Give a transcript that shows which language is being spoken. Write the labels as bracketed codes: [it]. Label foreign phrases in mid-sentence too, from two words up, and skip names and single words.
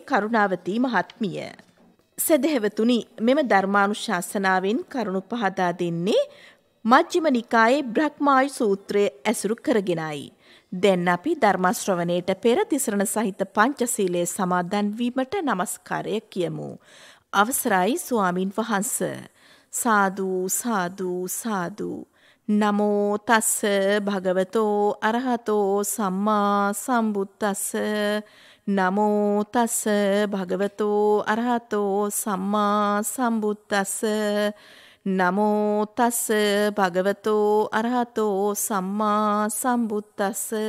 [si] කරුණාවතී මහත්මිය සදහැවතුනි මෙම ධර්මානුශාසනාවෙන් කරුණු පහදා දෙන්නේ මජ්ක්‍ධිම නිකායේ බ්‍රහ්මායු සූත්‍රය ඇසුරු කරගෙනයි. දැන් අපි ධර්ම ශ්‍රවණයට පෙර තිසරණ සහිත පංචශීලයේ සමාදන් වීමට නමස්කාරය කියමු. අවසරයි ස්වාමින් වහන්සේ. සාදු සාදු සාදු. [pi] නමෝ තස්ස භගවතෝ අරහතෝ සම්මා සම්බුද්දස්ස. නමෝ තස්ස භගවතෝ අරහතෝ සම්මා සම්බුද්දස්ස. නමෝ තස්ස භගවතෝ අරහතෝ සම්මා සම්බුද්දස්ස.